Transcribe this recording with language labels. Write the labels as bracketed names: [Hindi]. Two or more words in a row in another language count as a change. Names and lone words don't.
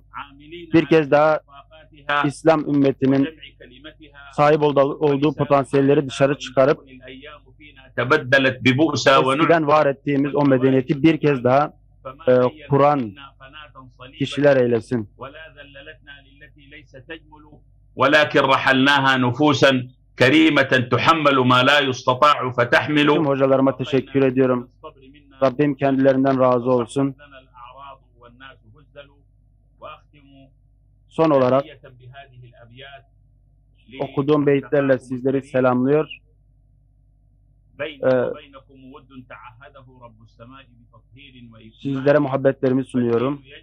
[Turkish] Bir kez daha İslam ümmetinin sahip olduğu potansiyelleri dışarı çıkarıp eskiden var ettiğimiz o medeniyeti bir kez daha kuran kişiler eylesin. [Arabic] ولكن رحلناها نفوسا كريمة تحمل ما لا يستطاع فتحمل. [Turkish] Tüm hocalarıma teşekkür ediyorum. Rabbim kendilerinden razı olsun. Son olarak okuduğum beyitlerle sizleri selamlıyor. Sizlere muhabbetlerimi sunuyorum.